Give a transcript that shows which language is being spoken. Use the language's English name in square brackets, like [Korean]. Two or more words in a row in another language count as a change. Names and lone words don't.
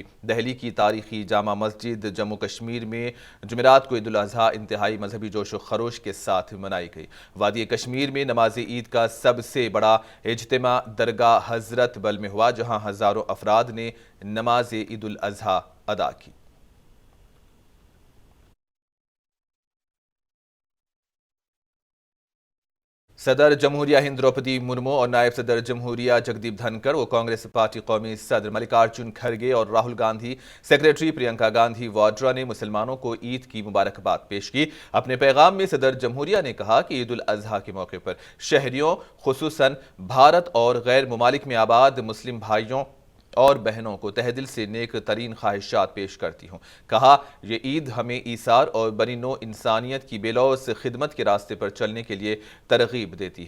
[Urdu] دہلی کی تاریخی جامع مسجد جموں کشمیر میں جمعرات کو عید الاضحیٰ انتہائی مذہبی جوش و خروش کے ساتھ منائی گئی۔ وادی کشمیر میں نماز عید کا سب سے بڑا اجتماع درگاہ حضرت بل میں ہوا، جہاں ہزاروں افراد نے نماز عید الاضحیٰ ادا کی۔ صدر جمہوریہ ہند دروپدی مرمو اور نائب صدر جمہوریہ جگدیپ دھنکر و کانگریس پارٹی قومی صدر ملکارجن کھرگے اور راہل گاندھی سیکریٹری پرینکا گاندھی واڈرا نے مسلمانوں کو عید کی مبارکباد پیش کی۔ اپنے پیغام میں صدر جمہوریہ نے کہا کہ عید الاضحیٰ کے موقع پر شہریوں، خصوصاً بھارت اور غیر ممالک میں آباد مسلم بھائیوں اور بہنوں کو تہہ دل سے نیک ترین خواہشات پیش کرتی ہوں۔ کہا، یہ عید ہمیں ایثار اور بنی نوع انسانیت کی بے لوث خدمت کے راستے پر چلنے کے لیے ترغیب دیتی ہے۔